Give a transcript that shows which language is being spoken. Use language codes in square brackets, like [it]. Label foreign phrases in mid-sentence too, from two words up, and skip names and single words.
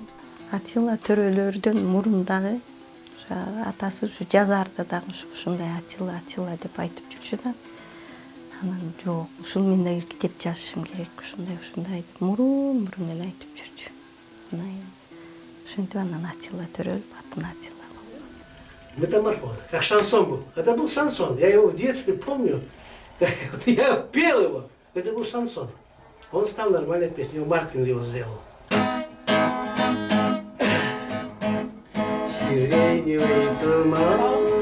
[ky] Атилла төрөлөрдөн мурун дагы атасы ушу жазарда дагы ушундай Атилла деп айтып жүрчү да. Анан жок, ушул мен да китеп жазышым керек, ушундай деп мурун эле айтып жүрчү. Анан ошентип анан Атилла төрөлүп, атын Атилла болду. [ru] Метаморфоз, как шансон был. Это был шансон. Я его в детстве помню. Я пел его. Это был шансон. Он стал нормальной песней. Маркин его сделал. Сиреневый туман